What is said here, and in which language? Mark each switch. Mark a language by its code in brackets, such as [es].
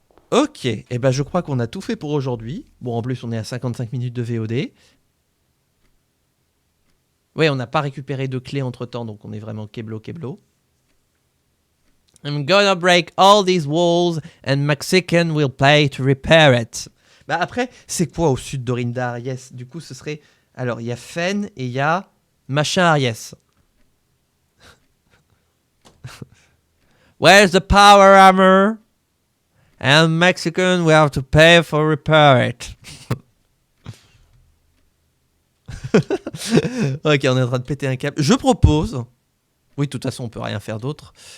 [fr] Ok, et ben je crois qu'on a tout fait pour aujourd'hui. Bon, en plus, on est à 55 minutes de VOD. Ouais, on n'a pas récupéré de clés entre-temps, donc on est vraiment keblo. [en] I'm gonna break all these walls and Mexican will pay to repair it. [fr] Bah après, c'est quoi au sud d'Orindar? Yes, du coup, ce serait... Alors, il y a Fen et il y a machin Aries. [en] Where's the power hammer? And Mexican will have to pay for repair it. [fr] Ok, on est en train de péter un câble. Je propose... Oui, de toute façon, on peut rien faire d'autre.